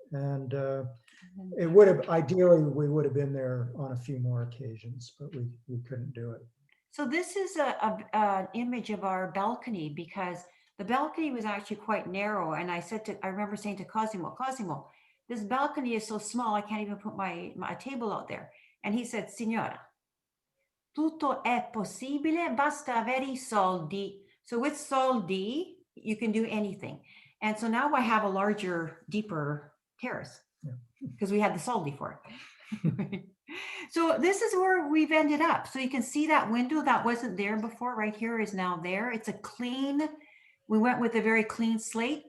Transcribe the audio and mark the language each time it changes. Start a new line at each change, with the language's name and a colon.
English: And it would have, ideally, we would have been there on a few more occasions, but we couldn't do it. So this is an image of our balcony, because the balcony was actually quite narrow. And I remember saying to Cosimo, this balcony is so small, I can't even put my table out there. And he said,
Italian: Signora, tutto è possibile, basta avere I soldi.
English: So with soldi, you can do anything. And so now I have a larger, deeper terrace because we had the soldi for it. So this is where we've ended up. So you can see that window that wasn't there before, right here, is now there. It's a clean, we went with a very clean slate.